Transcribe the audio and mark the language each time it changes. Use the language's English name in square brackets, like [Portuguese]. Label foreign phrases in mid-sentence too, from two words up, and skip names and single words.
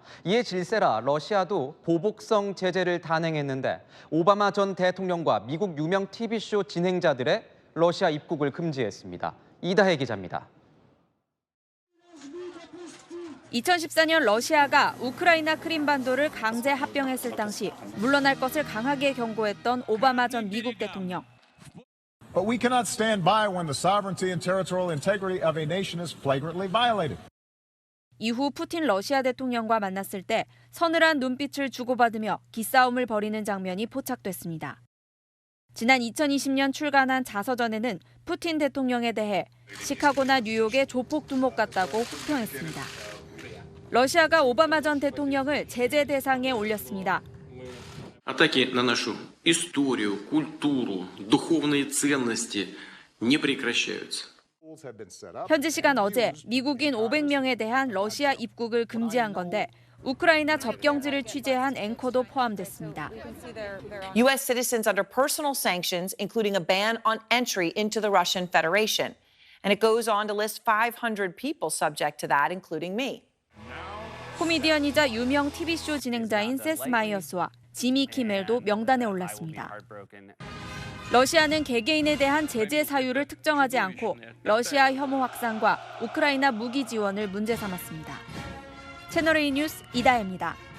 [Korean] 이에 질세라 러시아도 보복성 제재를 단행했는데 오바마 전 대통령과 미국 유명 TV쇼 진행자들의 러시아 입국을 금지했습니다. 이다혜 기자입니다. 2014년 러시아가 우크라이나 크림반도를 강제 합병했을 당시 물러날 것을 강하게 경고했던 오바마 전 미국 대통령. [English] But we cannot stand by when the sovereignty and territorial integrity of a nation is flagrantly violated. [Korean] 이후 푸틴 러시아 대통령과 만났을 때 서늘한 눈빛을 주고받으며 기싸움을 벌이는 장면이 포착됐습니다. 지난 2020년 출간한 자서전에는 푸틴 대통령에 대해 시카고나 뉴욕의 조폭 두목 같다고 혹평했습니다. 러시아가 오바마 전 대통령을 제재 대상에 올렸습니다. [Russian] Атаки на нашу историю, культуру, духовные ценности не прекращаются. [Korean] 현지 시간 어제 미국인 500명에 대한 러시아 입국을 금지한 건데 우크라이나 접경지를 취재한 앵커도 포함됐습니다. [English] U.S. citizens under personal sanctions, including a ban on entry into the Russian Federation. And it goes on to list 500 people subject to that, including me. [Korean] 코미디언이자 유명 TV쇼 진행자인 세스 마이어스와 지미 키멜도 명단에 올랐습니다. 러시아는 개개인에 대한 제재 사유를 특정하지 않고 러시아 혐오 확산과 우크라이나 무기 지원을 문제 삼았습니다. 채널A 뉴스 이다혜입니다.